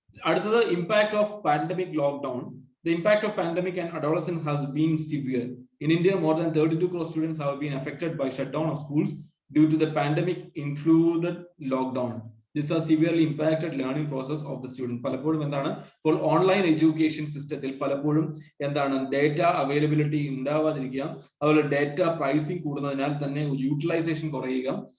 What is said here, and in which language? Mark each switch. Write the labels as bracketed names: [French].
[English] അടുത്തത് impact of pandemic lockdown. The impact of pandemic and adolescence has been severe. In India, more than 32 crore students have been affected by shutdown of schools due to the pandemic included lockdown. This has severely impacted learning process of the student. [Malayalam] പലപ്പോഴും എന്താണ് ഇപ്പോൾ online education സിസ്റ്റത്തിൽ പലപ്പോഴും എന്താണ് data availability ഉണ്ടാവാതിരിക്കുക, അതുപോലെ data pricing കൂടുന്നതിനാൽ തന്നെ utilisation കുറയുക.